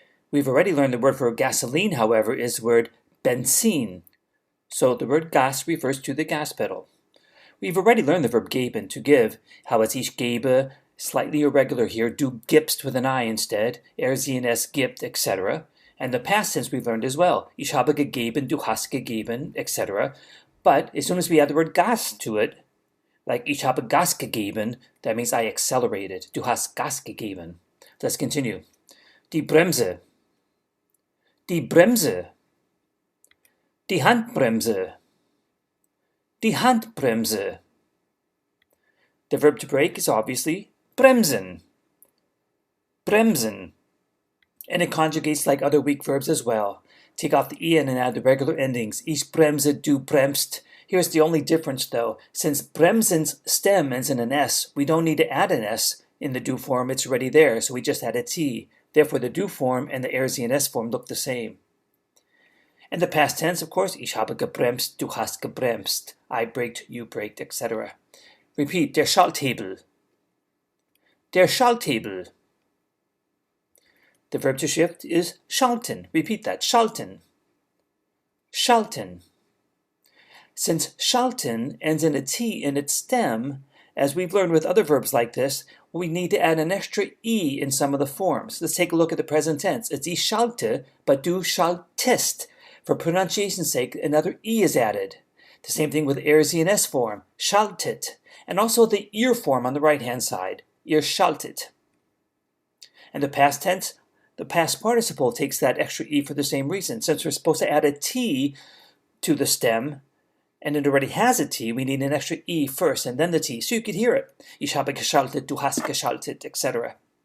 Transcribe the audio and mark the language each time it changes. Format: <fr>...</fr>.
<en>We've already learned the word for gasoline, however, is the word Benzin. So the word gas refers to the gas pedal. We've already learned the verb geben, to give, how it's</en> <de>ich gebe,</de> <en>slightly irregular here,</en> <de>du gibst</de> <en>with an I instead, sie and es gibt, etc. And the past tense we've learned as well.</en> <de>Ich habe gegeben, du hast gegeben, etc.</de> <en>But as soon as we add the word Gas to it, like</en> <de>ich habe Gas gegeben,</de> <en>that means I accelerated.</en> <de>Du hast Gas gegeben.</de> <en>Let's continue.</en> <de>Die Bremse. Die Bremse. Die Handbremse. Die Handbremse.</de> <en>The verb to brake is obviously bremsen. Bremsen. And it conjugates like other weak verbs as well. Take off the en and add the regular endings.</en> <de>Ich bremse, du bremst.</de> <en>Here's the only difference though. Since bremsen's stem ends in an S, we don't need to add an S in the do form. It's already there, so we just add a T. Therefore, the do form and the sie and es form look the same. And the past tense, of course,</en> <de>ich habe gebremst, du hast gebremst.</de> <en>I braked, you braked, etc. Repeat.</en> <de>Der Schalthebel. Der Schalthebel.</de> <en>The verb to shift is schalten. Repeat that.</en> <de>Schalten. Schalten.</de> <en>Since schalten ends in a T in its stem, as we've learned with other verbs like this, we need to add an extra E in some of the forms. Let's take a look at the present tense. It's</en> <de>ich schalte,</de> <en>but</en> <de>du schaltest.</de> <en>For pronunciation's sake, another E is added. The same thing with sie and es form. Schaltet. And also the ihr form on the right-hand side.</en> <de>Ihr schaltet.</de> <en>And the past tense, the past participle takes that extra E for the same reason. Since we're supposed to add a T to the stem, and it already has a T, we need an extra E first and then the T, so you could hear it.</en> <de>Ich habe geschaltet, du hast geschaltet, etc.</de>